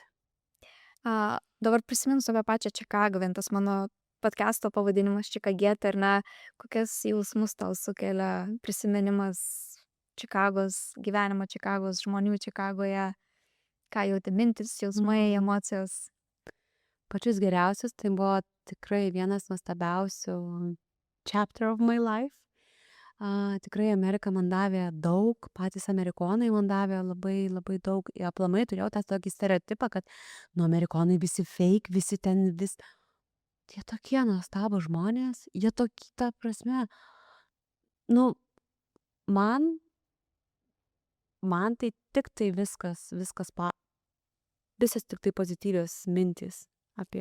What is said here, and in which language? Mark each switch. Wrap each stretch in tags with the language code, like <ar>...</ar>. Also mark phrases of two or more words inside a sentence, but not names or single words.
<lt>Dabar prisimenu save pačią Čikagą, vien tas mano podcast'o pavadinimas Čikagietė, ar ne, kokias jausmus tau sukelia prisiminimas Čikagos, gyvenimo Čikagos, žmonių Čikagoje, ką jauti, mintis, jausmai, emocijos? Pačius geriausius, tai buvo tikrai vienas nuostabiausių</lt> <en>chapter of my life.</en> <lt>Tikrai Amerika man davė daug, patys amerikonai man davė labai daug. Aplamai turėjau tą tokį stereotipą, kad nu amerikonai visi fake, visi ten jie tokie nuostabūs žmonės, jie tokie, ta prasme, nu, man tai tik tai visas tik tai pozityvios mintys apie</lt>